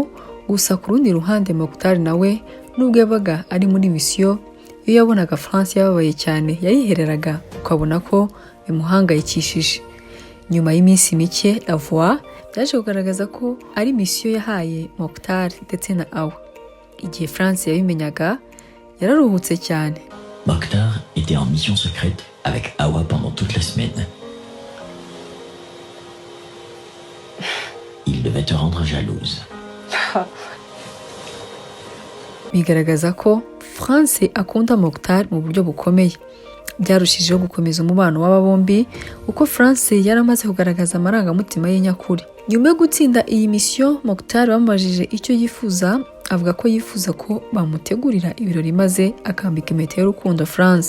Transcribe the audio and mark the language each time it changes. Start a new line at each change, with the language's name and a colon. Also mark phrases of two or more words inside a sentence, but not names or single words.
Kinyarwanda: Gusa ku rundi ruhande Mokhtar nawe nubwo yabaga ari muri misiyo, iyo yabonaga France yababaye cyane yarihereraga ukabona ko bimuhangayikishije. Nyuma y'iminsi mike Lavoie byaje kugaragaza ko ari misiyo yahaye Mokhtar ndetse na Awa. Igihe France yabimenyaga yararuhutse cyane.
French: Mokhtar était en mission secrète avec Awa pendant toute la semaine. Il devait te rendre jalouse.
Kinyarwanda: Bigaragaza ko France akunda Mokhtar mu buryo bukomeye. Byarushijeho gukomeza umubano w'aba bombi kuko France yaramaze kugaragaza amarangamutima ye nyakuri. Nyuma yo gutsinda iyi misiyo, Mokhtar bamubajije icyo yifuza, avuga ko yifuza ko bamutegurira ibirori maze akambika impeta y'urukundo France.